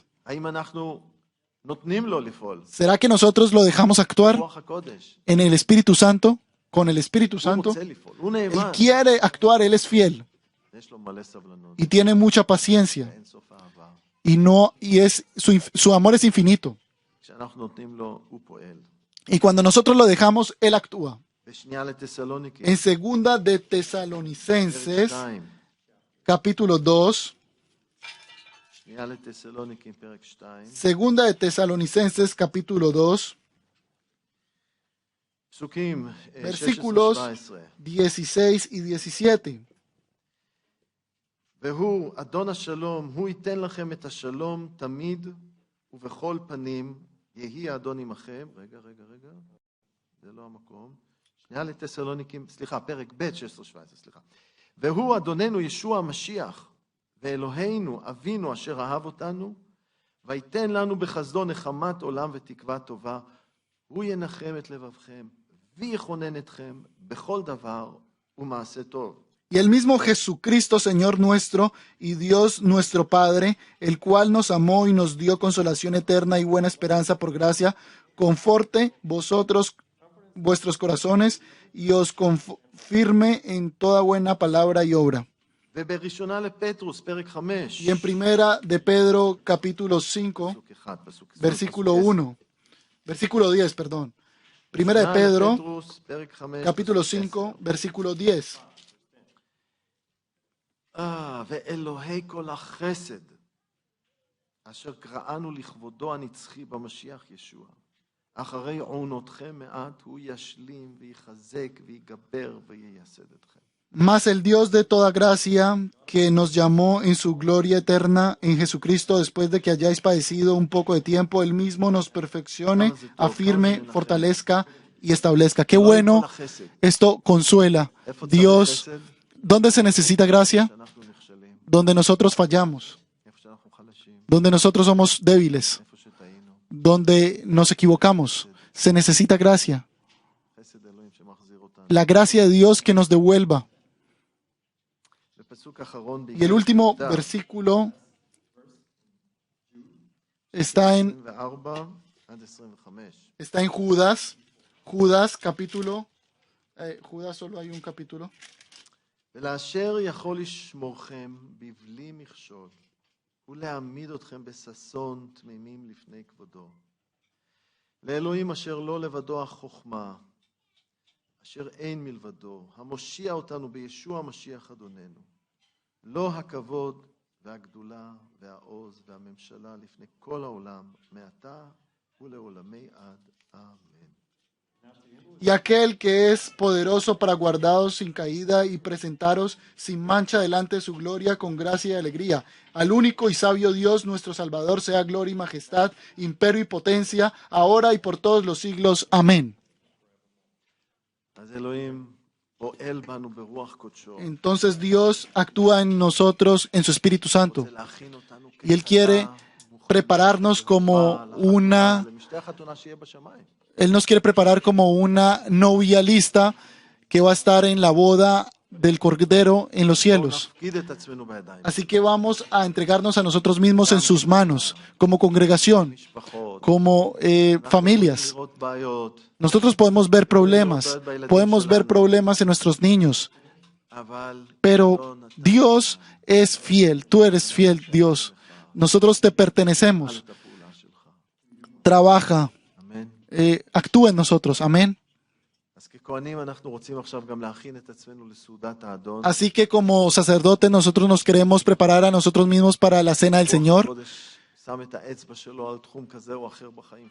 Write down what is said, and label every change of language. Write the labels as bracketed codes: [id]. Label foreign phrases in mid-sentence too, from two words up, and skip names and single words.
[he] האם אנחנו נותנים לו לפעול? [es] ¿Será que nosotros lo dejamos actuar [he] רוח הקודש. [es] en el Espíritu Santo? Con el Espíritu [he] הוא [es] Santo. [he] רוצה לפעול, הוא [es] Él [he] נאמן. [es] quiere actuar, Él es fiel [he] יש לו מלא סבלנות, [es] y tiene mucha paciencia. [he] אין סוף אהבה. [es] Su amor es infinito. [he] כשאנחנו נותנים לו, הוא פועל. [es] Y cuando nosotros lo dejamos, Él actúa. [he] בשנייה לתסלוניקים, [es] En segunda de [he] פרק [es] Tesalonicenses, [he] 2. [es] capítulo 2, [he] שנייה לתסלוניקים, פרק 2. [es] segunda de Tesalonicenses, capítulo 2, [he] פסוקים [es] versículos [he] 16-17. [es] 16 y 17. [he] והוא, אדון השלום, הוא ייתן לכם את השלום תמיד ובכל פנים, יהי האדון עמכם. רגע, זה לא המקום. שנייה לתסלוניקים, סליחה, פרק ב' 16-17, סליחה. והוא אדוננו ישוע המשיח, ואלוהינו אבינו אשר אהב אותנו, ויתן לנו בחסדו נחמת עולם ותקווה טובה, הוא ינחם את לבבכם, ויכונן אתכם בכל דבר ומעשה טוב. [es] Y el mismo Jesucristo, Señor nuestro, y Dios nuestro Padre, el cual nos amó y nos dio consolación eterna y buena esperanza por gracia, conforte vuestros corazones y os confirme en toda buena palabra y obra. [he] ובראשונה לפטרוס, פרק 5. [es] Y en primera de Pedro, capítulo 5, [he] פסוק 1, פסוק 10, [es] versículo [he] פסוק 10. [es] 1, versículo 10, perdón. Primera de Pedro, [he] לפטרוס, פרק 5, [es] capítulo [he] פסוק [es] 5, versículo 10. [he] ואלוהי כל החסד, אשר קראנו לכבודו הנצחי במשיח ישוע, אחרי עונותכם מעט, הוא ישלים ויחזק ויגבר וייסד אתכם. [es] Mas el Dios de toda gracia, que nos llamó en su gloria eterna en Jesucristo, después de que hayáis padecido un poco de tiempo, Él mismo nos perfeccione, afirme, fortalezca y establezca. Qué bueno, esto consuela. Dios, ¿dónde se necesita gracia? [he] שאנחנו נכשלים, [es] Donde nosotros fallamos, [he] איפה שאנחנו חלשים, [es] donde nosotros somos débiles, [he] איפה שטעינו, [es] donde nos equivocamos. Se necesita gracia. [he] חסד אלוהים שמחזיר אותנו. [es] La gracia de Dios que nos devuelva. [he] בפסוק האחרון, [es] Y el último [he] ביהודה, [es] versículo está en [he] 24 עד 25. [es] Está en Judas capítulo, Judas solo hay un capítulo. [he] ולאשר יכול לשמורכם בבלי מכשול, ולהעמיד אתכם בששון תמימים לפני כבודו. לאלוהים אשר לא לבדו החוכמה, אשר אין מלבדו, המושיע אותנו בישוע המשיח אדוננו. לו הכבוד והגדולה והעוז והממשלה לפני כל העולם, מעתה ולעולמי עד. אמן. [es] Y aquel que es poderoso para guardaros sin caída y presentaros sin mancha delante de su gloria con gracia y alegría. Al único y sabio Dios, nuestro Salvador, sea gloria y majestad, imperio y potencia, ahora y por todos los siglos. Amén. [he] אז אלוהים פועל בנו ברוח קודשו. [es] Entonces Dios actúa en nosotros en su Espíritu Santo. [he] רוצה להכין אותנו [es] Y Él quiere prepararnos como una... [he] למשתה החתונה שיהיה בשמיים. [es] Él nos quiere preparar como una novia lista que va a estar en la boda del Cordero en los cielos. [he] נפקיד את עצמנו בידיים. [es] Así que vamos a entregarnos a nosotros mismos en sus manos, como congregación, [he] משפחות. [es] como familias. [he] לראות בעיות, [es] Nosotros podemos ver problemas en nuestros niños, [he] אבל [es] pero Dios es fiel, tú eres fiel, Dios. Nosotros te pertenecemos. [he] את הפעולה שלך. [es] Trabaja, [he] אמן. [es] actúa en nosotros, amén. [he] אז ככהנים אנחנו רוצים עכשיו גם להכין את עצמנו לסעודת האדון. [es] Así que como sacerdotes nosotros nos queremos preparar a nosotros mismos para la cena del Señor. [he] קודש שם את האצבע שלו על תחום כזה או אחר בחיים